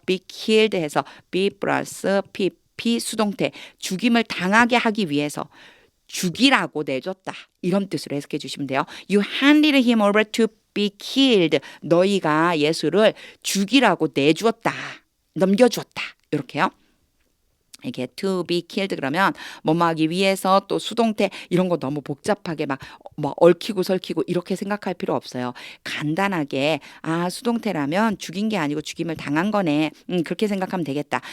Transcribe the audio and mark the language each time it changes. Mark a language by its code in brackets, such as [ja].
[ko] be killed 해서 be 플러스 pp 수동태 죽임을 당하게 하기 위해서 죽이라고 내줬다. 이런 뜻으로 해석해 주시면 돼요. [en] You handed him over to be killed. [ko] 너희가 예수를 죽이라고 내주었다. 넘겨주었다. 이렇게요. 이게 to be killed 그러면 뭐뭐 하기 위해서 또 수동태 이런 거 너무 복잡하게 막 얽히고 설키고 이렇게 생각할 필요 없어요. 간단하게 수동태라면 죽인 게 아니고 죽임을 당한 거네. 그렇게 생각하면 되겠다.